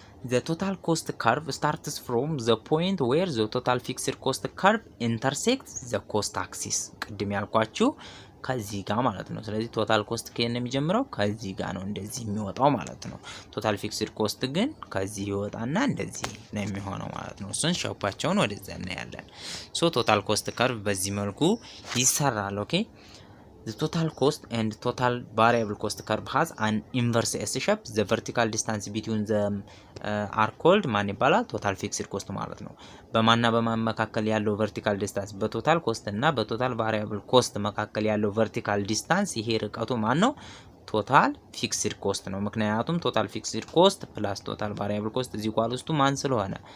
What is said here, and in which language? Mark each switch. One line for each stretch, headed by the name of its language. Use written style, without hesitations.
English: The total cost curve starts from the point where the total fixed cost curve intersects the cost axis።
Amharic: ቅድም ያልኳችሁ ከዚህ ጋር ማለት ነው። ስለዚህ ቶታል ኮስት ከየት ነው የሚጀምረው? ከዚህ ጋር ነው እንደዚህ የሚወጣው ማለት ነው። ቶታል ፊክስድ ኮስት ግን ከዚህ ይወጣና እንደዚህ ነው የሚሆነው ማለት ነው። እሱን ሸፓቸውን ወደዛ እናያለን። ሶ ቶታል ኮስት ከርቭ በዚህ መልኩ ይሰራል። ኦኬ
English: the total cost and total variable cost curve has an inverse S shape. the vertical distance between them are called
Amharic: ማን ይባላል? ቶታል ፊክስድ ኮስት ማለት ነው። በማንና በማን መካከል ያለው ቨርቲካል ዲስታንስ? በቶታል ኮስት እና በቶታል ቫሪያብል ኮስት መካከል ያለው ቨርቲካል ዲስታንስ ይሄ ርቀቱ ማን ነው? ቶታል ፊክስድ ኮስት ነው። ምክንያቱም ቶታል ፊክስድ ኮስት ፕላስ ቶታል ቫሪያብል ኮስት እዚህ ኳል ውስጡ ማን ስለሆነ